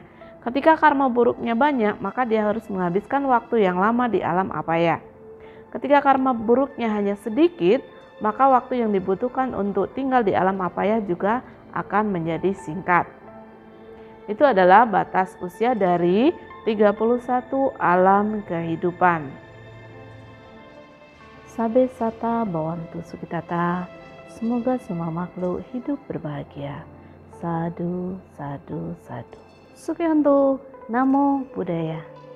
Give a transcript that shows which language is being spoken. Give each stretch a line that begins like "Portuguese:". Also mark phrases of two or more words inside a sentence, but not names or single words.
Indonesian: Ketika karma buruknya banyak, maka dia harus menghabiskan waktu yang lama di alam apaya. Ketika karma buruknya hanya sedikit, maka waktu yang dibutuhkan untuk tinggal di alam apaya juga akan menjadi singkat. Itu adalah batas usia dari 31 alam kehidupan.
Pali: Sabe sata bawantu sukitata,
Indonesian: semoga semua makhluk hidup berbahagia.
Pali: Sadu, sadu, sadu. Sukianto, Namo Buddhaya.